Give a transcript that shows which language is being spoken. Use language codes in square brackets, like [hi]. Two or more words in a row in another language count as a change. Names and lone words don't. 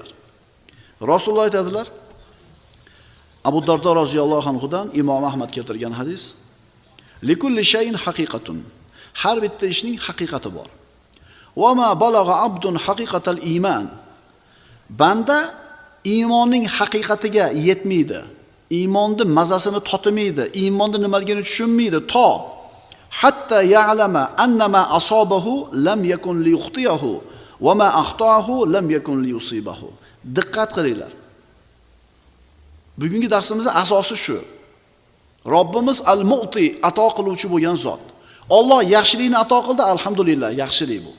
[uz] Rasululloh aytadilar, Abu Dardo roziyallohu anhudan Imom Ahmad keltirgan hadis: [ar] "لكل شيء حقيقة." [uz] Har bitta ishning haqiqati bor. [ar] "وما بلغ عبد حقيقة الإيمان." [uz] Banda iymonning haqiqatiga yetmaydi. Iymonning mazasini totmaydi, iymonning nimaligini tushunmaydi to hatta [ar] يعلم أنما أصابه لم يكن ليخطئه وما أخطأه لم يكن ليصيبه. [uz] Diqqat qilinglar. Bugungi darsimizning asosi shu. Robbimiz al-Mu'ti, ato qiluvchi bo'lgan zot. Alloh yaxshilikni ato qildi, alhamdulillah, yaxshilik bu.